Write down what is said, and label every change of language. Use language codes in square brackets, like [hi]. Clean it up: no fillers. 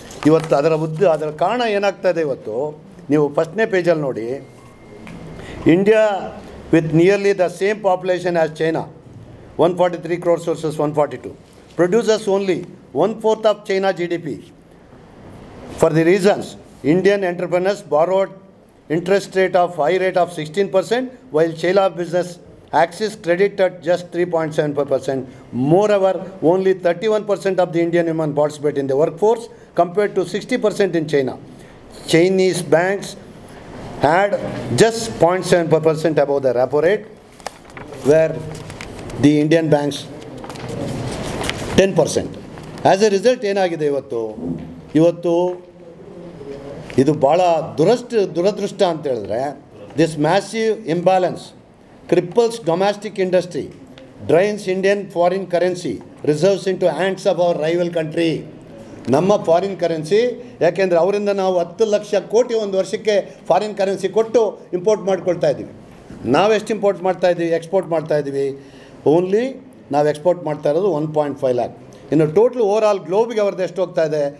[kn] ಇವತ್ತು ಅದರ ಕಾರಣ ಏನಾಗ್ತಾಯಿದೆ, ಇವತ್ತು ನೀವು ಫಸ್ಟ್ನೇ ಪೇಜಲ್ಲಿ ನೋಡಿ, [en] India with nearly the same population as China 143 crores versus 142 produces only 1/4 of China GDP. For the reasons, Indian entrepreneurs borrowed interest rate of high rate of 16%, while China business access credit at just 3.75%. Moreover, only 31% of the Indian women participate in the workforce compared to 60% in China. Chinese banks had just 0.75% above the repo rate, where the Indian banks 10%. As a result, [kn] ಏನಾಗಿದೆ ಇವತ್ತು ಇದು ಭಾಳ ದುರದೃಷ್ಟ ಅಂತ ಹೇಳಿದ್ರೆ, [en] This massive imbalance cripples domestic industry, drains Indian foreign currency reserves into hands of our rival country. [kn] ನಮ್ಮ foreign currency, ಯಾಕೆಂದರೆ ಅವರಿಂದ ನಾವು 10 ಲಕ್ಷ ಕೋಟಿ ಒಂದು ವರ್ಷಕ್ಕೆ ಫಾರಿನ್ ಕರೆನ್ಸಿ ಕೊಟ್ಟು ಇಂಪೋರ್ಟ್ ಮಾಡ್ಕೊಳ್ತಾ ಇದ್ದೀವಿ. ನಾವೆಷ್ಟು ಇಂಪೋರ್ಟ್ ಮಾಡ್ತಾಯಿದ್ದೀವಿ, ಎಕ್ಸ್ಪೋರ್ಟ್ ಮಾಡ್ತಾಯಿದ್ದೀವಿ? ಓನ್ಲಿ ನಾವು ಎಕ್ಸ್ಪೋರ್ಟ್ ಮಾಡ್ತಾ ಇರೋದು 1.5 lakh. ಇನ್ನು ಟೋಟಲ್ ಓವರಾಲ್ ಗ್ಲೋಬಿಗೆ ಅವ್ರದ್ದು ಎಷ್ಟು ಹೋಗ್ತಾ ಇದೆ?